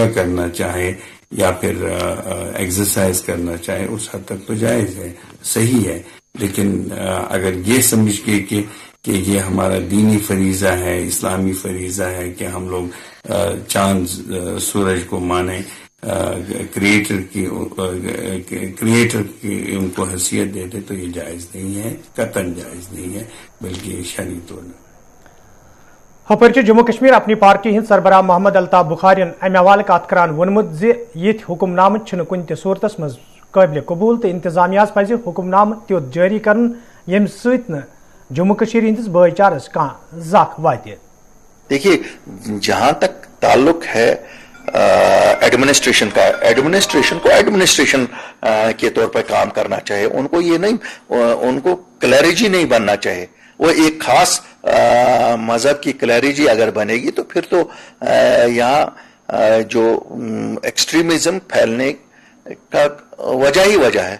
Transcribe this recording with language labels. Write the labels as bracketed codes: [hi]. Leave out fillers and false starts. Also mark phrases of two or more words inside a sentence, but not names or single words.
[hi] करना चाहे या फिर एक्सरसाइज करना चाहे उस हद तक तो जायज़ है, सही है, लेकिन अगर ये समझ के कि ये हमारा दीनी फरीज़ा है, इस्लामी फरीज़ा है कि हम लोग चांद सूरज को माने, क्रिएटर की उनको हैसियत देते तो ये जायज़ नहीं है, कतन जायज़ नहीं है, बल्कि शरई तौर पर। [ks] हपर जम्मू कश्मीर अपनी पार्टी हिंद सरबराह मोहम्मद अल्ताफ बुखारियन अमे हवाले कत करान वोनमुत ये हुक्मनाम कुन सूरतस मज काबिल कबूल तो इंतजामिया पज हुक्मनाम त्युत जारी कर यम सत जम्मू कश्मीर हिंदिस भाईचारस कह जख वात। [hi] देखिए, जहां तक ताल्लुक है एडमिनिस्ट्रेशन का, एडमिनिस्ट्रेशन को एडमिनिस्ट्रेशन के तौर पर काम करना चाहिए, उनको ये नहीं, उनको क्लैरिजी नहीं बनना चाहिए। वो एक खास मजहब की क्लैरिजी अगर बनेगी तो फिर तो यहाँ जो एक्सट्रीमिज्म फैलने का वजह ही वजह है।